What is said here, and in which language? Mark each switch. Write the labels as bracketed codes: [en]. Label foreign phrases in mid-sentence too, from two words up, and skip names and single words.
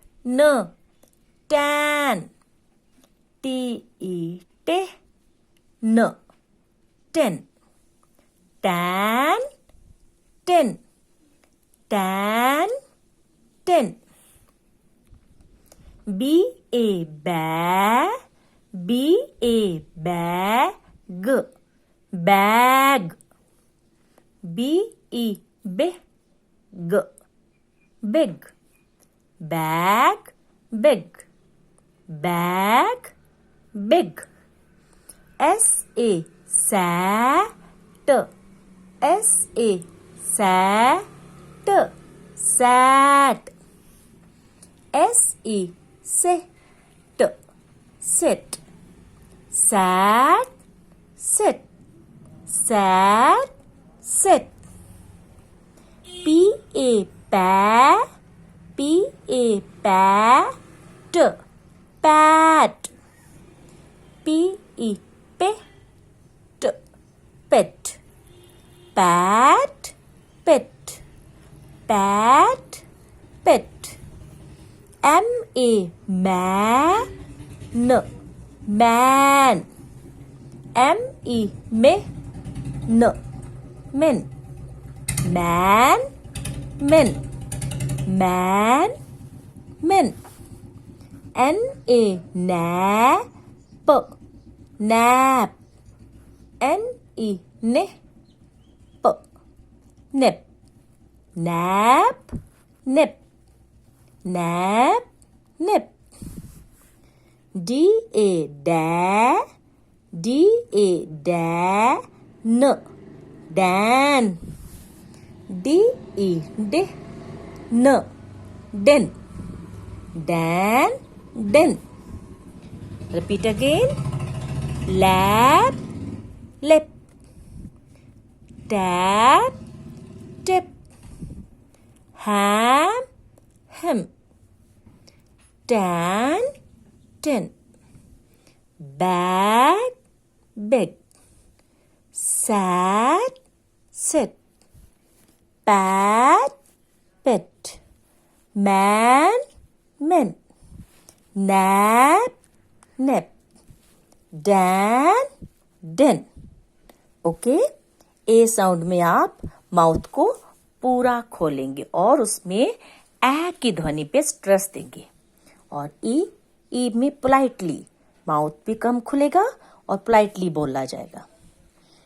[en] Tan. T E T. Ten. Tan. Ten. Tan. Ten. B A bag. B A bag. Bag. B E big. Big. Bag. Big. Bag. Big. S A sat. S A sat. Sat. S E sit. Sit. Sat. Sit. Sat. Sit. P A pat. P A pat. Pat. P E pet. Pet. Pat. Pet. Pat. Pet. M A man. Man. M E me. Men. Man. Men. Man. Men. N A nap. Nap. N E nip. Nip. Nap. Nip. Nap. Nip. D A da. D A da. Dan. D E D. Den. Dan. Den. Repeat again. Lap. Lip. Tap. Tip. Ham. Hem. Tan. Tin. Bag. Big. Sat. Sit. Pat. Pet. Man. Men. Nap. Nip. Dan. Den. [hi] ओके. ए साउंड में आप माउथ को पूरा खोलेंगे और उसमें ए की ध्वनि पे स्ट्रेस देंगे. और ई में [en] politely mouth [hi] भी कम खुलेगा और पोलाइटली बोला जाएगा.